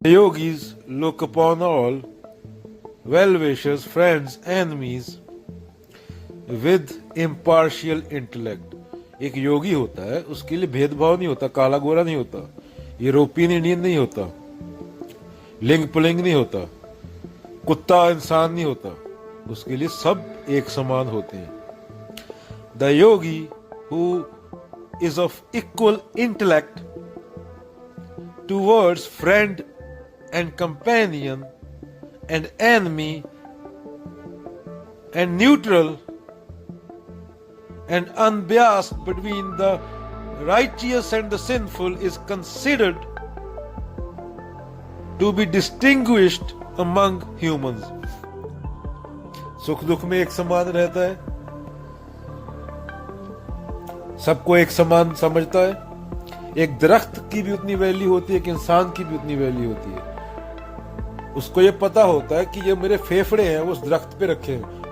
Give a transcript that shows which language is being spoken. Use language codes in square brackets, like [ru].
[en] The yogis look upon all, well-wishers, friends, enemies, with impartial intellect. [hi] एक योगी होता है, उसके लिए भेदभाव नहीं होता, काला गोरा नहीं होता, यूरोपियन इंडियन नहीं होता, लिंग पुलिंग नहीं होता, कुत्ता इंसान नहीं होता, उसके लिए सब एक समान होते हैं. [en] The yogi who is of equal intellect towards friend and companion and enemy and neutral and unbiased between the righteous and the sinful is considered to be distinguished among humans. [hi] सुख दुख में एक समान रहता है, सबको एक समान समझता है. एक दरख्त की भी उतनी वैल्यू होती है, एक इंसान की भी उतनी वैल्यू होती है. उसको ये पता होता है कि ये मेरे फेफड़े हैं, वो उस दरख्त पे रखे हैं.